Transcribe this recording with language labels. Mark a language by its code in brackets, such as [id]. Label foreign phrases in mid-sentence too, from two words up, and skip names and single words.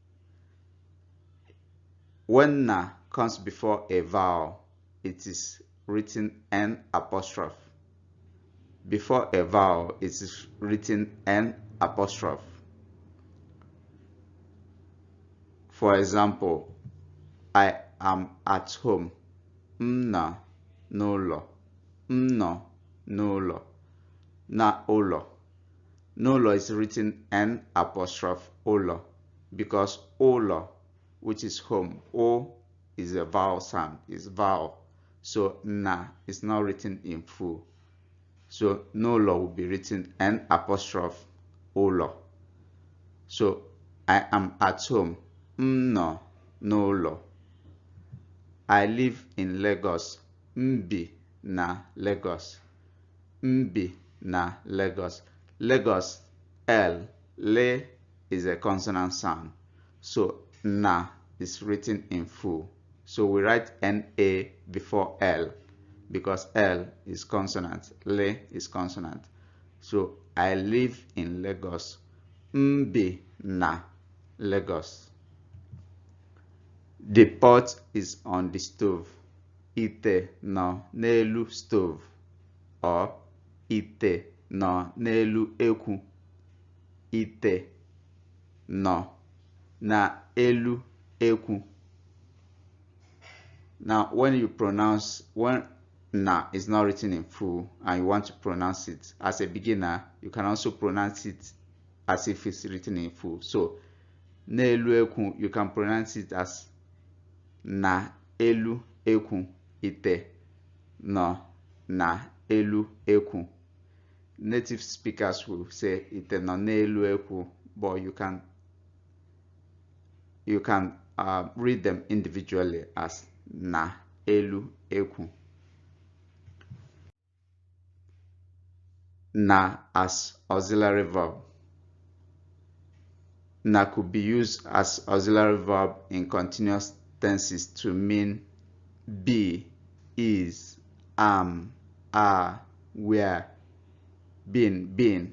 [en] When na comes before a vowel, it is written N apostrophe. Before a vowel, it is written N apostrophe. For example, I am at home. [ig] M nọ n'ụlọ. M nọ n'ụlọ. Na ụlọ. N'ụlọ [en] is written N apostrophe ụlọ because ụlọ, which is home, O is a vowel sound, is vowel. So na is not written in full. So n'ụlọ will be written N apostrophe ụlọ. So I am at home. [ig] M nọ n'ụlọ. [en] I live in Lagos. [ig] M bi na Lagos. M bi na Lagos. [en] Lagos, L, le is a consonant sound. So na is written in full. So we write NA before L because L is consonant, le is consonant. So I live in Lagos. [ig] M bi na Lagos. [en] The pot is on the stove. [ig] Ite nọ n'elu stove. Or ite nọ n'elu ekwu. Ite nọ n'elu ekwu. [en] Now, when na is not written in full and you want to pronounce it as a beginner, you can also pronounce it as if it's written in full. So, [ig] n'elu ekwu, [en] you can pronounce it as [ig] na elu ekwu. Ite nọ na elu ekwu. [en] Native speakers will say [ig] ite nọ n'elu ekwu, [en] but you can read them individually as [ig] na elu ekwu. [en] Na as auxiliary verb. Na could be used as auxiliary verb in continuous tenses to mean be, is, am, are, were, been.